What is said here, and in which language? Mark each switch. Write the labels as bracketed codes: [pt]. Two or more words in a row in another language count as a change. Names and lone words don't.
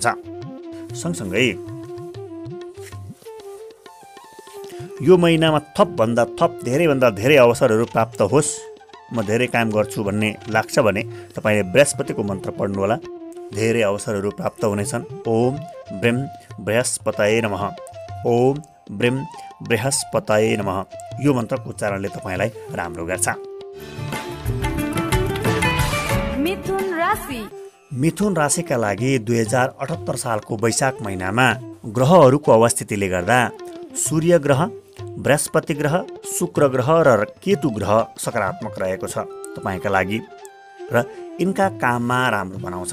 [ne] सँगसँगै यो महिनामा थपभन्दा थप धेरैभन्दा धेरै अवसरहरू प्राप्त होस्, म धेरै काम गर्छु भन्ने लाग्छ भने तपाईँले बृहस्पतिको मन्त्र पढ्नुहोला। धेरै अवसरहरू प्राप्त हुनेछन्। [sa] ओम ब्रह्म बृहस्पतये नमः, ओम ब्रह्म बृहस्पतये नमः। [ne] यो मन्त्रको उच्चारणले तपाईँलाई राम्रो गर्छ। मिथुन राशिका लागि 2078 सालको वैशाख महिनामा ग्रहहरूको अवस्थितिले गर्दा सूर्य ग्रह, बृहस्पति ग्रह, शुक्र ग्रह र केतु ग्रह सकारात्मक रहेको छ तपाईँका लागि र यिनका काममा राम्रो बनाउँछ।